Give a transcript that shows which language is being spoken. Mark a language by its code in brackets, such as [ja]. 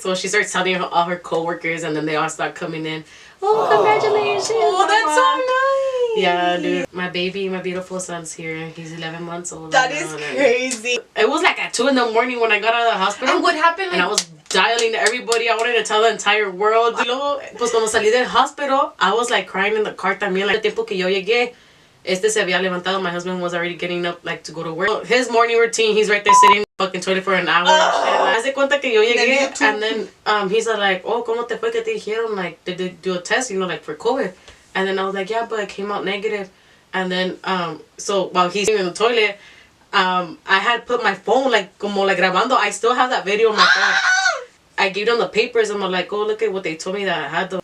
[en] So she starts telling all her coworkers, and then they all start coming in. Oh, congratulations. Oh, that's so nice. Yeah, dude. My baby, my beautiful son's here. He's 11 months old. That is crazy. It was like at 2 in the morning when I got out of the hospital. And what happened? And I was dialing to everybody. I wanted to tell the entire world. [es] Y luego, pues cuando salí del hospital, [en] I was like crying in the car [es] también. [en] Like, [es] el tiempo que yo llegué, se había levantado. [en] My husband was already getting up like to go to work. His morning routine, he's right there sitting in the fucking toilet for an hour. [es] And hace cuenta que yo llegué, [en] and then he's like, [es] oh, ¿cómo te fue que te dijeron? [en] Like, did they do a test, you know, like for COVID? And then I was like, yeah, but it came out negative. And then, so while he's in the toilet, I had put my phone like como like grabando. I still have that video on my phone. I gave him the papers. I'm like, oh, look at what they told me that I had them.